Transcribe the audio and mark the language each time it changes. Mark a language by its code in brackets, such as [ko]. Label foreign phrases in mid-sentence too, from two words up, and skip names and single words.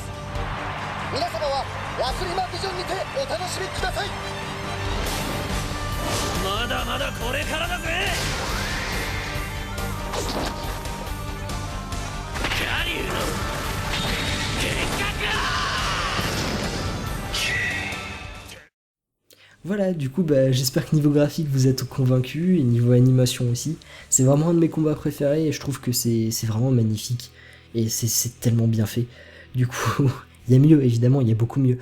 [ja] 皆様はラスリマビジョンにてお楽しみください。まだまだこれからだぜ。ガリュウの結果か。 [fr] Voilà, du coup, j'espère que niveau graphique vous êtes convaincus, et niveau animation aussi. C'est vraiment un de mes combats préférés, et je trouve que c'est vraiment magnifique. Et c'est tellement bien fait. Du coup, il y a mieux, évidemment, il y a beaucoup mieux.